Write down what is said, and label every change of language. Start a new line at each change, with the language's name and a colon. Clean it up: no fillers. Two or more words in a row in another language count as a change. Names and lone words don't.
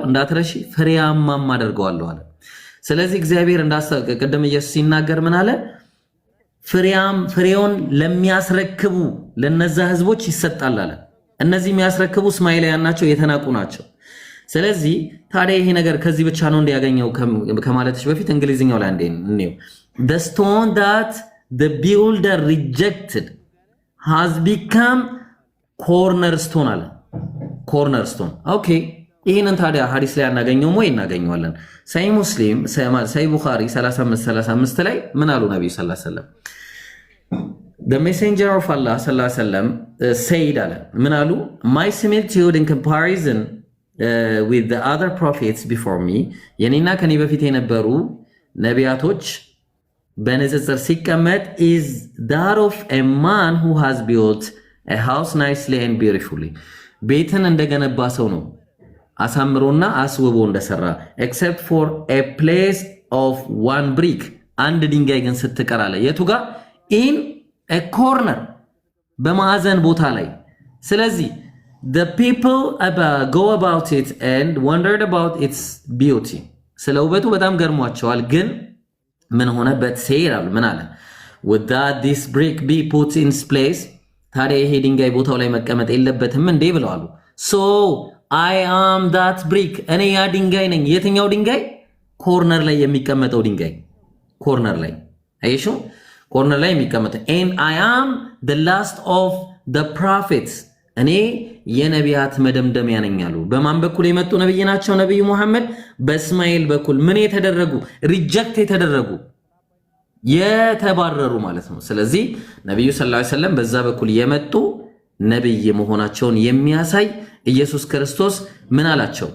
Amharic: እንዳትረሺ፣ ፍሬያማም አደርገዋለሁ አለ። ስለዚህ እግዚአብሔር ቅድም ኢየሱስ ሲናገር ምን አለ? ፍሬውን ለሚያስረክቡ ለነዛ ህዝቦች ይሰጣል አለ። እነዚህ የሚያስረክቡ እስማኤላውያን ናቸው፣ የተናቁ ናቸው። ስለዚህ ታዲያ ይሄ ነገር ከዚህ ብቻ ነው እንዲያገኘው ከማለትሽ በፊት እንግሊዝኛው ላይ እንዴው
English: the stone that the builder rejected has become cornerstone
Amharic: አለ። cornerstone ኦኬ። ይሄንን ታዲያ ሐዲስ ላይ አናገኘውም ወይ? እናገኘዋለን። ሰሂህ ሙስሊም ሰሂህ ቡኻሪ 35 ላይ ምን አሉ ነብዩ
Arabic: صلى الله عليه وسلم?
English: The messenger of Allah
Arabic: صلى الله عليه وسلم
English: said
Amharic: አለ ምን አሉ?
English: My similitude in comparison with the other prophets before me
Amharic: የኔና ከኔ በፊት የነበሩ ነቢያቶች በንጽጽር ሲቀመጥ
English: is that of a man who has built a house nicely and beautifully
Amharic: ቤትን እንደገነባ ሰው ነው አሳምሮና አስውቦ እንደሰራ
English: except for a place of one brick
Amharic: አንድ ድንጋይ ግን ስትቀር አለ። የቱ ጋር?
English: in a corner
Amharic: በማዕዘን ቦታ ላይ። ስለዚህ
English: the people go about it and wondered about its beauty
Amharic: ስለ ውበቱ በጣም ገርሟቸዋል። ግን ምን ሆነበት? ይላሉ ምን አለ?
English: would that this brick be put in its place
Amharic: ታዲያ ይሄ ድንጋይ ቦታው ላይ መቀመጥ የለበትም እንዴ ብለዋል።
English: so I am that brick
Amharic: እኔ ያ ድንጋይ ነኝ። የትኛው ድንጋይ? ኮርነር ላይ የሚቀመጠው ድንጋይ። ኮርነር ላይ አይሹ ኮርነር ላይ የሚቀመጠው
English: and I am the last of the prophets
Amharic: እኔ የነቢያት መደምደሚያ ነኝ አሉ። በማን በኩል የመጡ ነብይ ናቸው? ነብዩ መሐመድ በእስማኤል በኩል ምን የተደረጉ ሪጀክት የተደረጉ የተባረሩ ማለት ነው። ስለዚህ ነብዩ
Arabic: صلى الله عليه وسلم
Amharic: በዛ በኩል የመጡ ነብይ መሆናቸውን የሚያሳይ ኢየሱስ ክርስቶስ ምን አላቸው?